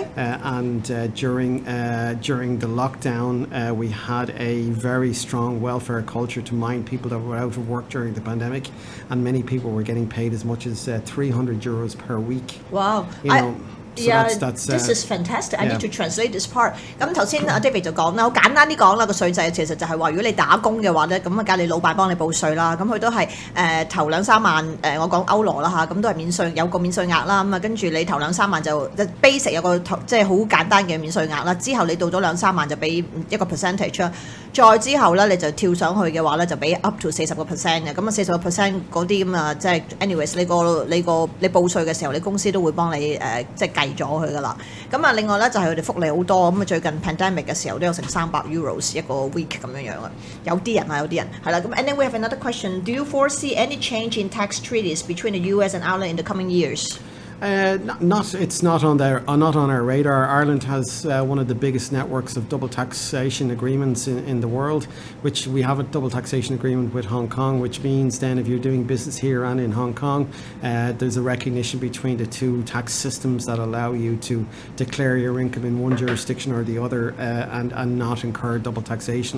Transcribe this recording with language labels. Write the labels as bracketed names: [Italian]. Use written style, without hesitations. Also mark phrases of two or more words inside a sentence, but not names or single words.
[English] And during the lockdown, we had a very strong welfare culture to mind people that were out of work during the pandemic, and many people were getting paid as much as €300 per week. Wow. So that's this is fantastic. I need to translate this part. [Cantonese] 咁頭先阿 David 就講啦，好簡單啲講啦，個稅制其實就係話，如果你打工嘅話咧，咁啊梗係你老闆幫你報稅啦。咁佢都係頭2-3萬我講歐羅啦嚇，咁都係免稅，有個免稅額啦。咁啊跟住你頭2-3萬就 basic 有個即係好簡單嘅免稅額啦。之後你到咗2-3萬就俾一個 percentage 啦。再之後咧你就跳上去嘅話咧就俾 [English] up to [Cantonese] 40% 嘅。咁啊40% 嗰啲咁啊即係 anyways 你報稅嘅時候，你公司都會幫你即係計咗佢噶啦，咁啊另外咧就係佢哋福利好多，咁啊最近 pandemic 嘅時候都有成€300一個 week 咁樣樣啊，有啲人係啦，咁 [English] and then we have another question. Do you foresee any change in tax treaties between the US and Ireland in the coming years? It's not on our radar. Ireland has one of the biggest networks of double taxation agreements in the world, which we have a double taxation agreement with Hong Kong, which means then if you're doing business here and in Hong Kong, there's a recognition between the two tax systems that allow you to declare your income in one jurisdiction or the other and not incur double taxation.